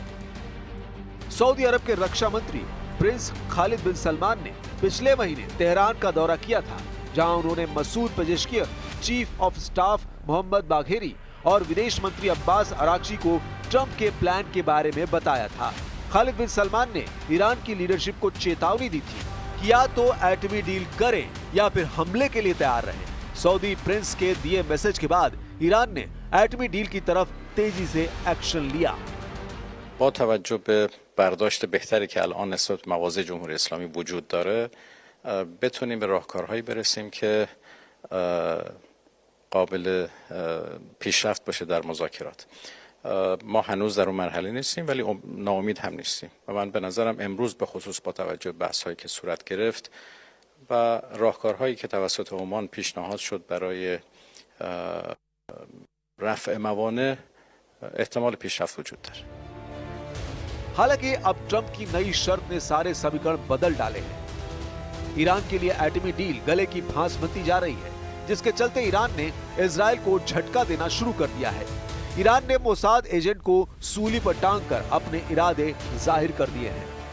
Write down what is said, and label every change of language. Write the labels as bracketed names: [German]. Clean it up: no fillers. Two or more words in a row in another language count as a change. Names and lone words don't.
[Hindi] सऊदी अरब के रक्षा मंत्री प्रिंस खालिद बिन सलमान ने पिछले महीने तेहरान का दौरा किया था, जहां उन्होंने मसूद पेजेशकियर, चीफ ऑफ स्टाफ मोहम्मद बाघेरी और विदेश मंत्री अब्बास अरागची को ट्रंप के प्लान के बारे में बताया था। खालिद बिन सलमान ने ईरान की लीडरशिप को चेतावनी दी थी कि या तो एटमी डील करें या फिर हमले के लिए तैयार रहें। सऊदी प्रिंस के दिए मैसेज के बाद ईरान ने एटमी डील की तरफ तेजी से एक्शन लिया। [Persian] با توجه به برداشت بهتری که الان نسبت به مواضع جمهوری اسلامی وجود داره بتونیم به راهکارهایی برسیم که قابل پیشرفت باشه در مذاکرات. ما هنوز در اون مرحله نیستیم ولی ناامید هم نیستیم و من به نظرم امروز به خصوص با توجه به بحث‌هایی که صورت گرفت و راهکارهایی که توسط عمان پیشنهاد شد برای رفع موانع احتمال پیشرفت وجود داره. [Hindi] हालांकि अब ट्रंप की नई शर्त ने सारे समीकरण बदल डाले हैं। ईरान के लिए एटमी डील गले की फांस बनती जा रही है, जिसके चलते ईरान ने इजराइल को झटका देना शुरू कर दिया है। ईरान ने मोसाद एजेंट को सूली पर टांग कर अपने इरादे जाहिर कर दिए हैं।